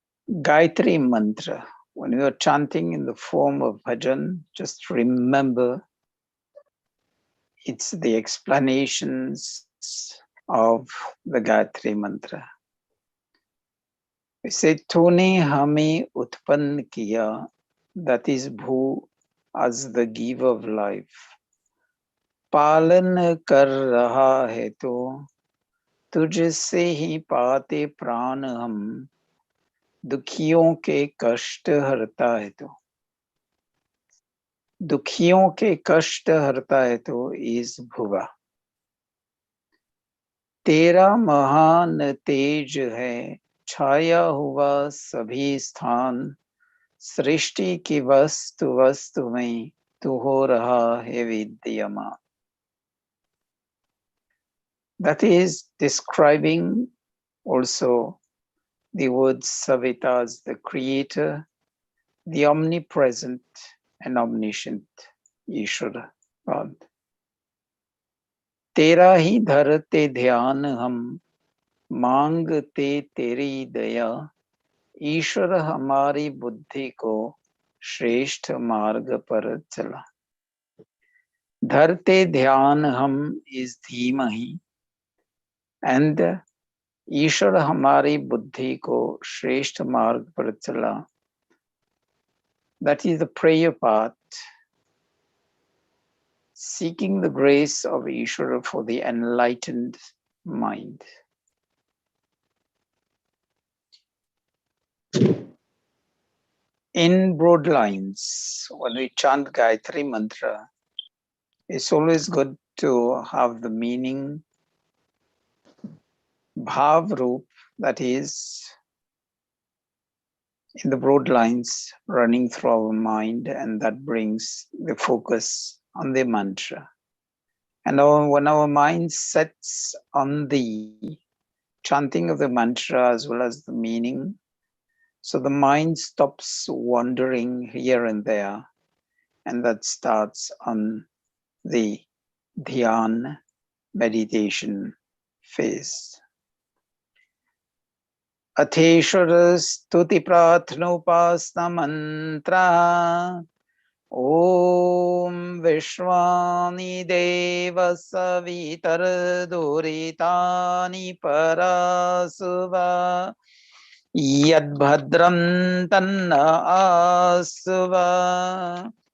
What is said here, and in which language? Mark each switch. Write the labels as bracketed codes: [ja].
[en] Gayatri Mantra. When you are chanting in the form of bhajan, just remember it's the explanations of the Gayatri Mantra. We say, [hi] Tune hame utpann kiya, [en] that is Bhu as the giver of life. [hi] पालन कर रहा है तो तुझसे ही पाते प्राण हम दुखियों के कष्ट हरता है तो दुखियों के कष्ट हरता है तो इस भुवा तेरा महान तेज है छाया हुआ सभी स्थान सृष्टि की वस्तु वस्तु में तू हो रहा है विद्यमान. [en] That is describing also the word Savita as the creator, the omnipresent and omniscient Ishvara God. [hi] तेरा ही धरते ध्यान हम मांगते तेरी दया ईश्वर हमारी बुद्धि को श्रेष्ठ मार्ग पर चला. धरते ध्यान हम इस धीमहि and ईश्वर हमारी बुद्धि को श्रेष्ठ मार्ग पर चला. [en] That is the prayer part, seeking the grace of Ishvara for the enlightened mind. In broad lines, when we chant Gayatri Mantra, it's always good to have the meaning, Bhav Roop, that is, in the broad lines running through our mind, and that brings the focus on the mantra. And when our mind sets on the chanting of the mantra as well as the meaning, so the mind stops wandering here and there, and that starts on the dhyan meditation phase. [sa] Atheshwara stuti prathanopasna mantra Om Vishwani Deva Savitar Duritani Parasuva Yad Bhadram Tanna Asuva